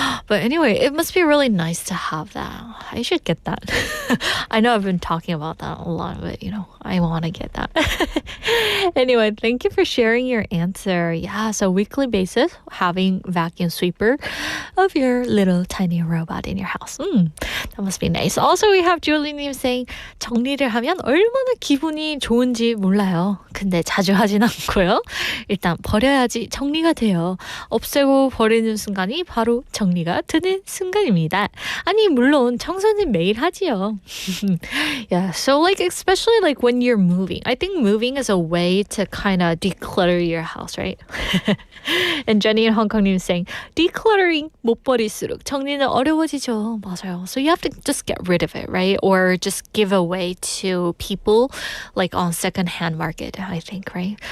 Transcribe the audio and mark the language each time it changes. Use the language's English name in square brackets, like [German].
[English] But anyway, it must be really nice to have that. I should get that. I know I've been talking about that a lot, but I want to get that. Anyway, thank you for sharing your answer. Yeah, so weekly basis, having vacuum sweeper of your little tiny robot in your house. That must be nice. Also, we have Julie님 saying, [Korean] 정리를 하면 얼마나 기분이 좋은지 몰라요. 근데 자주 하진 않고요. 일단 버려야지 정리가 돼요. 맞아요. 없애고 버리는 순간이 바로 정리가 되는 순간입니다. 아니 물론 청소는 매일 하지요. [English] Yeah, so like especially like when you're moving. I think moving is a way to kind of declutter your house, right? And Jenny in Hong Kong is saying decluttering [Korean] 못 버릴수록 정리는 어려워지죠. 맞아요. [English] So you have to just get rid of it, right? Or just give away to people like on secondhand market, I think, right?